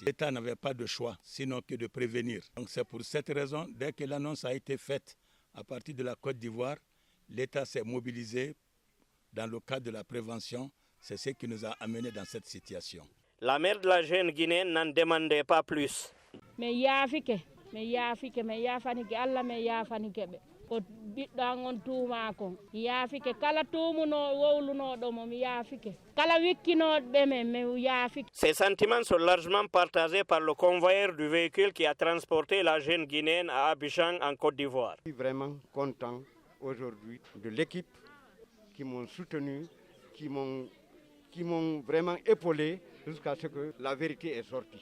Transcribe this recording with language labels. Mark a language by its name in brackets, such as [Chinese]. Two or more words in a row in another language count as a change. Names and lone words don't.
[French] L'État n'avait pas de choix, sinon que de prévenir. Donc c'est pour cette raison, dès que l'annonce a été faite à partir de la Côte d'Ivoire, l'État s'est mobilisé dans le cadre de la prévention. C'est ce qui nous a amenés dans cette situation. La mère de la jeune Guinéenne n'en demandait pas plus. [Fula] Mais Allah me yafanike be ko bidda ngon tuuma ko yafike kala tumuno wowluno do mom yafike kala wikkino be me yafike. [French] Ces sentiments sont largement partagés par le convoyeur du véhicule qui a transporté la jeune Guinéenne à Abidjan en Côte d'Ivoire. Je suis vraiment content aujourd'hui de l'équipe qui m'ont soutenu, qui m'ont vraiment épaulé jusqu'à ce que la vérité est sortie.